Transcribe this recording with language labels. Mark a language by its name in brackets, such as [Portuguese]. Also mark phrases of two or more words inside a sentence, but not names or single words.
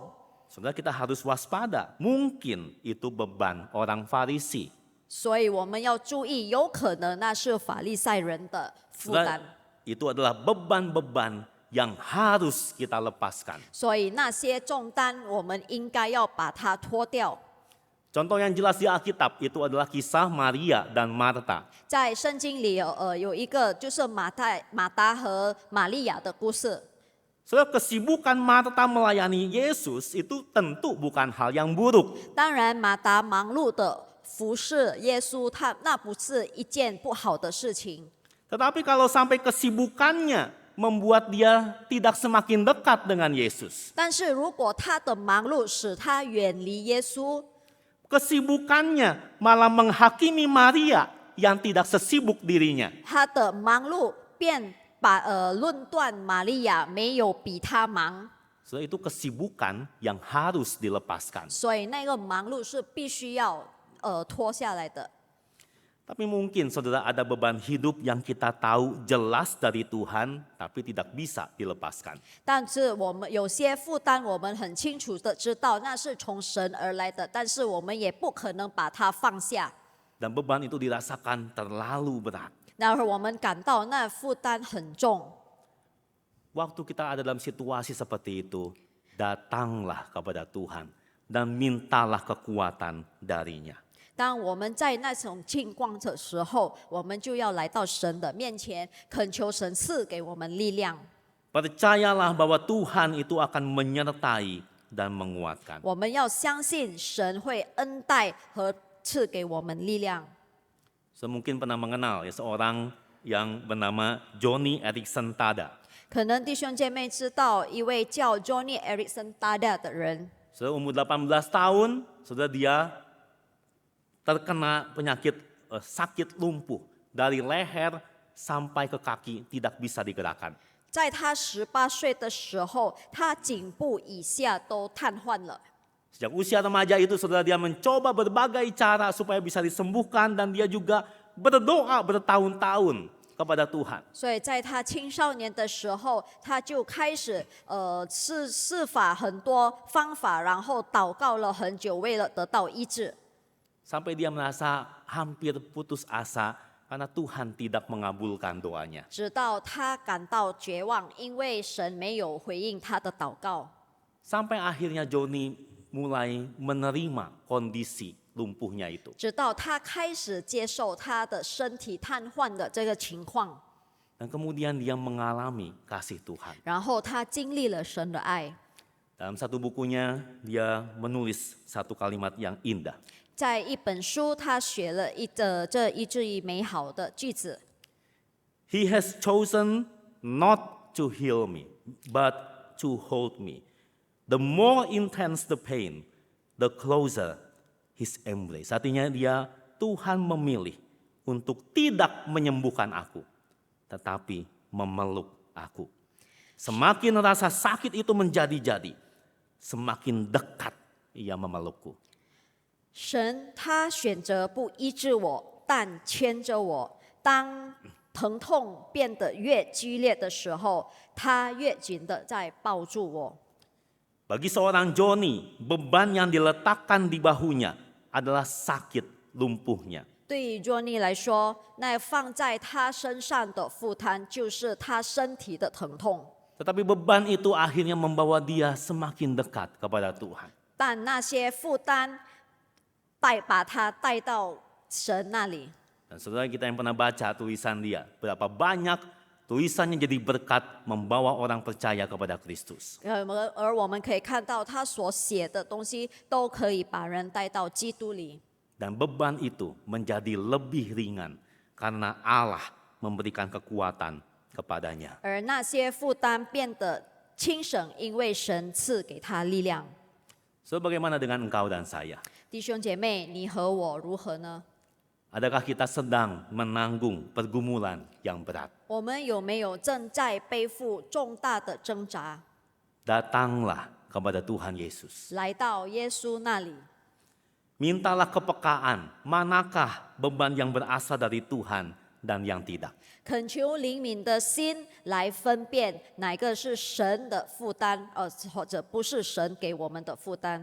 [Indonesian] Saudara, kita harus waspada. Mungkin itu beban orang Farisi. [Chinese] 所以我们要注意，有可能那是法利赛人的负 [Indonesian] Saudara, [Chinese] 担。 [Indonesian] itu adalah beban-beban yang harus kita lepaskan. [Chinese] 所以那些重担，我们应该要把它脱掉。 [Indonesian] Contoh yang jelas di Alkitab itu adalah kisah Maria dan Marta. [Chinese] 在圣经里有一个就是马达和玛利亚的故事。 [Indonesian] Saudara, kesibukan Marta melayani Yesus itu tentu bukan hal yang buruk. [Chinese] 当然，马达忙碌的服侍耶稣，那不是一件不好的事情。 [Indonesian] Tetapi kalau sampai kesibukannya membuat dia tidak semakin dekat dengan Yesus. [Chinese] 但是如果他的忙碌使他远离耶稣， [Indonesian] Kesibukannya malah menghakimi Maria yang tidak sesibuk dirinya. [Chinese] 他的忙碌便论断玛利亚没有比他忙， [Indonesian] So, itu kesibukan yang harus dilepaskan. [Chinese] 所以那个忙碌是必须要脱下来的。 [Indonesian] Tapi mungkin saudara ada beban hidup yang kita tahu jelas dari Tuhan tapi tidak bisa dilepaskan. [Chinese] 但是我们有些负担，我们很清楚的知道那是从神而来的，但是我们也不可能把它放下。 [Indonesian] Dan beban itu dirasakan terlalu berat. [Chinese] 然而我们感到那负担很重。 [Indonesian] Waktu kita ada dalam situasi seperti itu, datanglah kepada Tuhan dan mintalah kekuatan darinya. [Chinese] 当我们在那种境况的时候，我们就要来到神的面前，恳求神赐给我们力量。 [Indonesian] Percayalah bahwa Tuhan itu akan menyertai dan menguatkan. [Chinese] 我们要相信神会恩待和赐给我们力量。 [Indonesian] Mungkin pernah mengenal ya seorang yang bernama Johnny Erickson Tada. [Chinese] 可能弟兄姐妹知道一位叫 Johnny Erickson Tada 的人， [Indonesian] Umur 18 tahun, sudah dia terkena penyakit sakit lumpuh dari leher sampai ke kaki tidak bisa digerakkan. [Chinese] 在他18岁的时候，他颈部以下都瘫痪了。 [Indonesian] Sejak usia remaja itu saudara dia mencoba berbagai cara supaya bisa disembuhkan dan dia juga berdoa bertahun-tahun kepada Tuhan. [Chinese] 所以在他青少年的时候，他就开始试法很多方法，然后祷告了很久，为了得到医治。 [Indonesian] Sampai dia merasa hampir putus asa karena Tuhan tidak mengabulkan doanya. [Chinese] 直到他感到绝望，因为神没有回应他的祷告。 [Indonesian] Sampai akhirnya Johnny mulai menerima kondisi lumpuhnya itu. [Chinese] 直到他开始接受他的身体瘫痪的这个情况， [Indonesian] Dan kemudian dia mengalami kasih Tuhan. [Chinese] 然后他经历了神的爱。 [Indonesian] Dalam satu bukunya dia menulis satu kalimat yang indah. [Chinese] 在一本书，他写了这一句美好的句子。 [English] He has chosen not to heal me, but to hold me. The more intense the pain, the closer his embrace. [Indonesian] Artinya Tuhan memilih untuk tidak menyembuhkan aku, tetapi memeluk aku. Semakin rasa sakit itu menjadi-jadi, semakin dekat ia memelukku. [Chinese] 神他选择不医治我，但牵着我。当疼痛变得越激烈的时候，他越紧的在抱住我。 [Indonesian] Bagi seorang Joni, beban yang diletakkan di bahunya adalah sakit lumpuhnya. [Chinese] 对于 Johnny 来说，那放在他身上的负担就是他身体的疼痛。 [Indonesian] Tetapi beban itu akhirnya membawa dia semakin dekat kepada Tuhan. [Chinese] 但那些负担把他带到神那里。 [Indonesian] Dan saudara kita yang pernah baca tulisan dia, berapa banyak tulisannya jadi berkat membawa orang percaya kepada Kristus. [Chinese] 而我们可以看到他所写的东西都可以把人带到基督里。 [Indonesian] Dan beban itu menjadi lebih ringan karena Allah memberikan kekuatan kepadanya. [Chinese] 而那些负担变得轻省，因为神赐给他力量。 [Indonesian] So, bagaimana dengan engkau dan saya? [Chinese] 弟兄姐妹，你和我如何呢？ [Indonesian] Adakah kita sedang menanggung pergumulan yang berat? [Chinese] 我们有没有正在背负重大的挣扎？ [Indonesian] Datanglah kepada Tuhan Yesus. [Chinese] 来到耶稣那里， [Indonesian] Mintalah kepekaan, manakah beban yang berasal dari Tuhan dan yang tidak. [Chinese] 恳求灵敏的心来分辨哪个是神的负担，或者不是神给我们的负担。